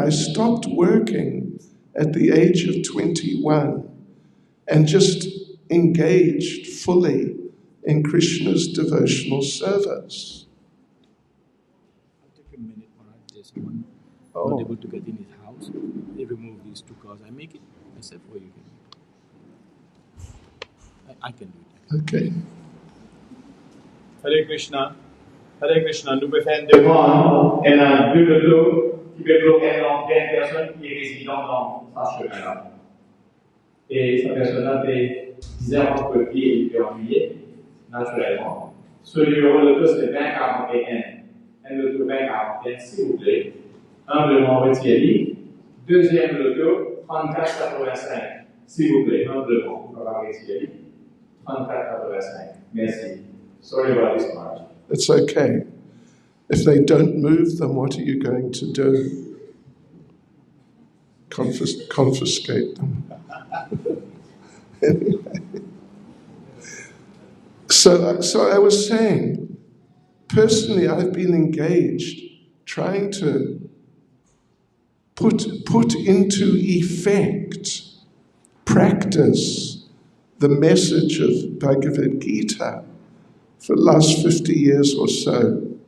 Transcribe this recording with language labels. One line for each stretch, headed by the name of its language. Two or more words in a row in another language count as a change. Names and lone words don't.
English: I stopped working at the age of 21 and just engaged fully in Krishna's devotional service. I'll take a minute, Maharaj. There's someone not able to get in his house. They remove these two cars. I make it myself, or you can. I can do it. Okay. Hare Krishna. Hare Krishna.
French: Nous pouvons faire une demande. Elle a deux lotos qui peuvent bloquer une personne qui est résidente dans sa chemin-là. Et sa personne-là fait 10 heures entre pied et puis ennuyée, naturellement. Ce numéro de loto, c'est 2041. Un loto 2041, s'il vous plaît. Humblement retiré. Deuxième loto, 3485. S'il vous plaît, humblement, vous pouvez retirer. 3485. Merci.
English: Sorry about this part. It's okay. If they don't move them, what are you going to do? Confiscate them. Anyway. So I was saying, personally, I've been engaged trying to put into effect, practice the message of Bhagavad Gita for the last 50 years or so.